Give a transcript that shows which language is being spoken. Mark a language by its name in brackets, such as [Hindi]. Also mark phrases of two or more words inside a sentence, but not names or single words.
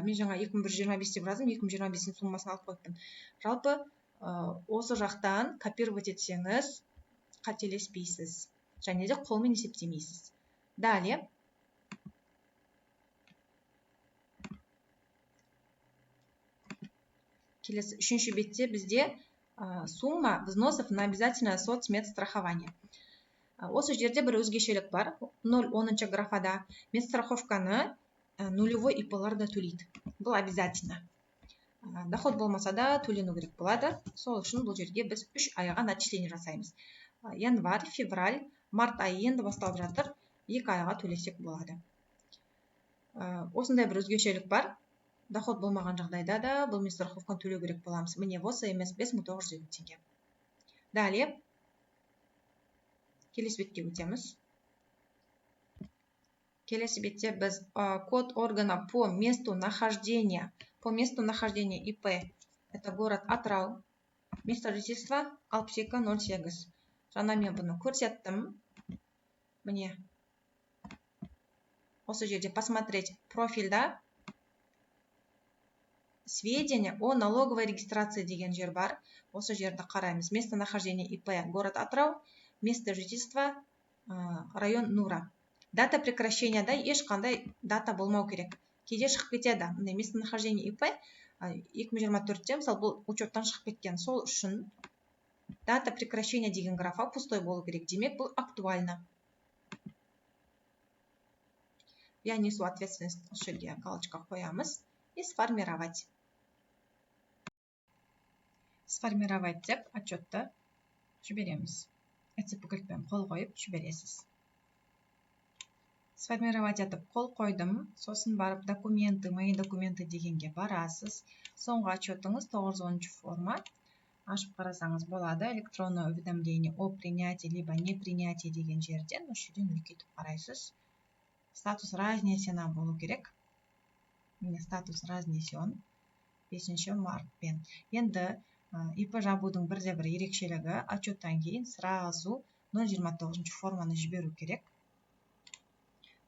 [Kazakh] Мен жаңа 2125 деп жаздым, 2025-дің суммасын алып қойыппын. Жалпы осы жақтан копировать етсеңіз қателеспейсіз. Және де қолмен есептемейсіз. [Russian] Далее. [Kazakh] Келесі үшінші бетте бізде [Russian] сумма взносов на обязательное соцмедстрахование. [Kazakh] Осы жерде бір өзгешелік бар. 0-10-шы графада медстраховканы нулевой ИП-лар да төлейді. Бұл обязательно. Доход болмаса да төлену керек болады. Сол үшін бұл жерге біз 3 айға начисление жасаймыз. Январь, февраль, март айы енді басталып жатыр. 2 айға төлесек болады. Осындай бір өзгешелік бар. Доход болмаған жағдайда да бұл медстраховканы төлеу керек боламыз. Міне осы емес 5950 теңге. Далее. Келесі бетке өтеміз. Келесі бетте біз [Russian] код органа по месту нахождения ИП. Это город Атырау. Место жительства 6208. [Kazakh] Жаңа мен бұны көрсеттім. Міне. Осы жерде [Russian] посмотреть профильда сведения о налоговой регистрации [Kazakh] деген жер бар. Осы жерді қараймыз. [Russian] Место нахождения ИП город Атырау. Место жительства район Нура. Дата прекращения [Kazakh] да ешқандай дата болмау керек. Кейде шығып кетеді. [Russian] Место нахождения ИП [Kazakh] 2024-те, мысалы бұл учеттан шығып кеткен. Сол үшін [Russian] дата прекращения [Kazakh] деген графа пустой болу керек. Демек, бұл актуально. [Russian] Я несу ответственность. [Kazakh] Осы жерге галочка қоямыз. [Russian] И сформировать. [Kazakh] Сформировать деп отчетты жібереміз. Әтсепікілікпен қол қойып жібересіз. Сформировать етіп қол қойдым. Сосын барып [Russian] документы, мои документы [Kazakh] дегенге барасыз. Соңғы отчетыңыз 910 форма. Ашып қарасаңыз болады. [Russian] Электронное уведомление о принятии либо не принятии [Kazakh] деген жерден. Осы жерден үлкейтіп қарайсыз. [Russian] Статус разнесена [Kazakh] болу керек. Міне [Russian] статус разнесен. [Kazakh] 5 мартпен. Енді ИП жабудың бірде бір ерекшелігі отчеттан кейін сразу 029 форманы жіберу керек.